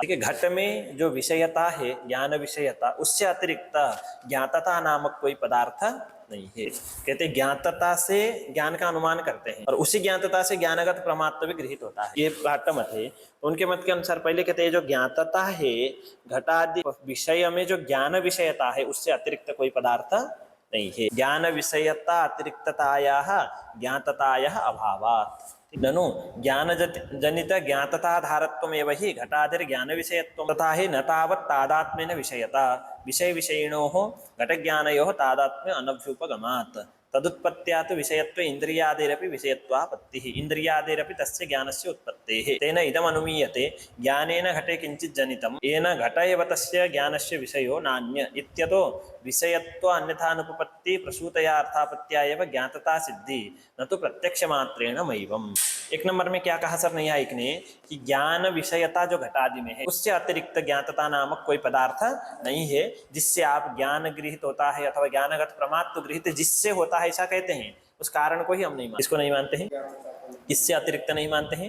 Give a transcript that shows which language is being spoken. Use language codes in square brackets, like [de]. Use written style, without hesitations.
[hi] ठीक है, घट में जो विषयता है, ज्ञान विषयता, उससे अतिरिक्त ज्ञातता नामक कोई पदार्थ नहीं है। कहते ज्ञातता से ज्ञान का अनुमान करते हैं और उसी ज्ञातता से ज्ञानगत प्रमात्व भी गृहीत होता है। ये भाट्ट मत है। तो उनके मत के अनुसार पहले कहते हैं जो ज्ञातता है, घटादि विषय में जो ज्ञान विषयता है, उससे अतिरिक्त कोई पदार्थ नहीं है। [sa] ज्ञान विषयता अतिरिक्ततायाः ज्ञाततायाः अभावात् ननु ज्ञान जनित ज्ञातताधारत्वमेव हि घटादिर ज्ञान विषयत्वं तथा हि न तावत् तादात्म्येन विषयता विषय विषयिणोः घटज्ञानयोः तादात्म्य अनभ्युपगमात् तदुत्पत्त्या तु विषयत्व इंद्रियादेरपि विषयत्वापत्तिः इंद्रियादेरपि तस्य ज्ञानस्य उत्पत्तेः तेन इदम् अनुमीयते ज्ञानेन घटे किंचित् जनितं येन घट एव तस्य ज्ञानस्य विषयो नान्य इत्यतो विषयत्व अन्यथानुपपत्ति प्रसूतया अर्थापत्त्या एव ज्ञातता सिद्धि न तो प्रत्यक्ष मात्रेण मैवम्। [hi] एक नंबर में क्या कहा सर नैयायिक ने कि ज्ञान विषयता जो घटादि में है, उससे अतिरिक्त ज्ञातता नामक कोई पदार्थ नहीं है जिससे आप ज्ञान गृहित होता है अथवा ज्ञानगत प्रमात्व गृहित जिससे होता है, ऐसा कहते हैं। उस कारण को ही हम नहीं मानते। इसको नहीं मानते हैं, इससे अतिरिक्त नहीं मानते हैं।